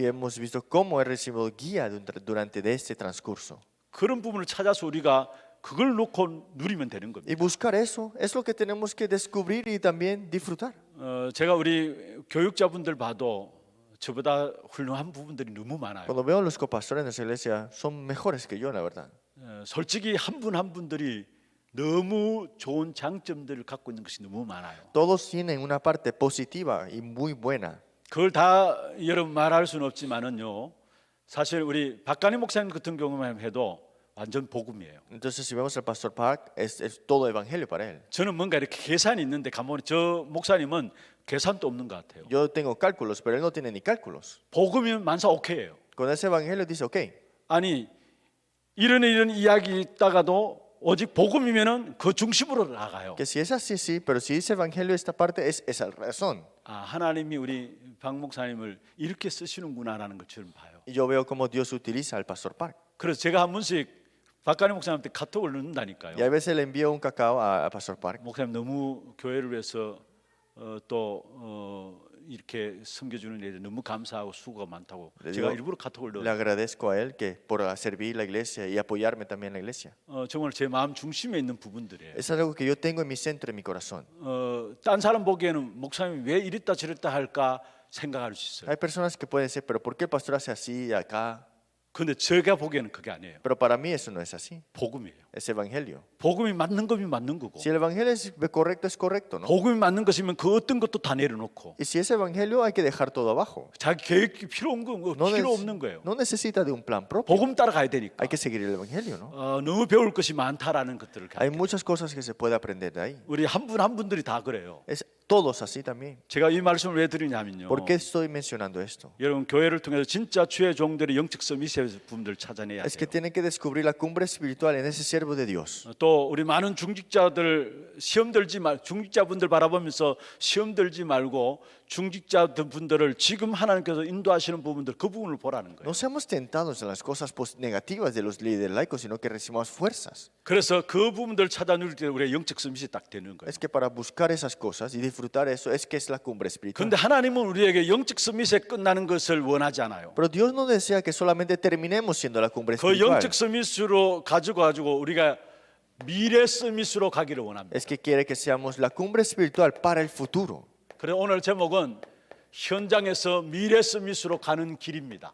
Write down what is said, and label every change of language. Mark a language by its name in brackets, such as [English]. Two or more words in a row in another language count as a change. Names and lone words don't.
[Spanish] Y hemos visto cómo he recibido guía durante de este transcurso. [Korean] 그런 부분을 찾아서 우리가 그걸 놓고 누리면 되는 겁니다. [Spanish] Y buscar eso es lo que tenemos que descubrir y también disfrutar. [Korean] 제가 우리 교육자분들 봐도 저보다 훌륭한 부분들이 너무 많아요. [Spanish] Cuando veo a los copastores en nuestra iglesia, son mejores que yo, la verdad. [Korean] 솔직히 한 분 한 분들이 너무 좋은 장점들을 갖고 있는 것이 너무 많아요. [Spanish] Todos tienen una parte positiva y muy buena. [Korean] 그걸 다 여러분 말할 수는 없지만은요. 사실 우리 박간희 목사님 같은 경우만 해도 완전 복음이에요. [Spanish] Entonces, si vemos al pastor Park, es todo evangelio para él. [Korean] 저는 뭔가 이렇게 계산이 있는데 가만히 저 목사님은 계산도 없는 것 같아요. [Spanish] Yo tengo cálculos, pero él no tiene ni cálculos. [Korean] 복음이면 만사 오케이예요. [Spanish] Con ese evangelio dice, ok, [Korean] 아니 이런 이야기 있다가도 오직 복음이면은 그 중심으로 나가요. [Spanish] que si es así, sí, pero si dice evangelio, esta parte es esa razón. [Korean] 아 하나님이 우리 박 목사님을 이렇게 쓰시는구나라는 것처럼 봐요. [Spanish] Y yo veo cómo Dios utiliza al pastor Park. [Korean] 그래서 제가 한 번씩 박간희 목사님한테 카톡을 넣는다니까요. [Spanish] Y a veces le envío un cacao a pastor Park. [Korean] 목사님 너무 교회를 위해서 또 이렇게 섬겨주는 일에 너무 감사하고 수고가 많다고 네, 제가 이거- 일부러 카톡을 [Spanish] Le [Korean] 넣어요. [Spanish] agradezco a él que por servir la iglesia y apoyarme también en la iglesia. [Korean] 정말 제 마음 중심에 있는 부분들이에요. [Spanish] Es algo que yo tengo en mi centro, en mi corazón. [Korean] 딴 사람 보기에는 목사님이 왜 이랬다 저랬다 할까 생각할 수 있어요. [Spanish] Hay personas que pueden decir, pero ¿por qué el pastor hace así acá? [Korean] 근데 제가 보기에는 그게 아니에요. [Spanish] Pero para mí eso no es así. [Korean] 복음이에요. [Spanish] Es evangelio. [Korean] 복음이 맞는 거면 맞는 거고 [Spanish] Si el evangelio es correcto, ¿no? [Korean] 복음이 맞는 것이면 그 어떤 것도 다 내려놓고 [Spanish] Y si es evangelio, hay que dejar todo abajo. [Korean] 자기 계획이 필요 없는 거예요. [Spanish] No necesita de un plan propio. [Korean] 복음 따라가야 되니까. [Spanish] Hay que seguir el evangelio, ¿no? [Korean] 너무 배울 것이 많다라는 것들을 [Spanish] Hay muchas cosas que se puede aprender de ahí. [Korean] 우리 한 분 한 분들이 다 그래요. [Spanish] Es todos así también. [Korean] 제가 이 말씀을 왜 드리냐면요. [Spanish] ¿Por qué estoy mencionando esto? [Korean] 여러분 교회를 통해서 진짜 주의 종들의 영적 서밋의 부분들을 찾아내야 [Spanish] Es que [Korean] 돼요. [Spanish] tienen que descubrir la cumbre espiritual en ese siervo de Dios. [Korean] 또 우리 많은 중직자들 시험 들지 말 중직자분들 바라보면서 시험 들지 말고 중직자분들을 지금 하나님께서 인도하시는 부분들 그 부분을 보라는 거예요. [Spanish] No seamos tentados en las cosas negativas de los líderes laicos, sino que recibamos fuerzas. [Korean] 그래서 그 부분들을 찾아 누릴 때 우리의 영적 서밋이 딱 되는 거예요. [Spanish] Es que para buscar esas cosas y disfrutar eso es que es la cumbre espiritual. [Korean] 그런데 하나님은 우리에게 영적 서밋에 끝나는 것을 원하지 않아요. [Spanish] Pero Dios no desea que solamente terminemos siendo la cumbre [Korean] 그 [Spanish] espiritual. [Korean] 영적 서밋으로 가지고 우리가 미래 서밋으로 가기를 원합니다. [Spanish] Es que quiere que seamos la cumbre espiritual para el futuro. [Korean] 그래서 오늘 제목은 현장에서 미래 서밋으로 가는 길입니다.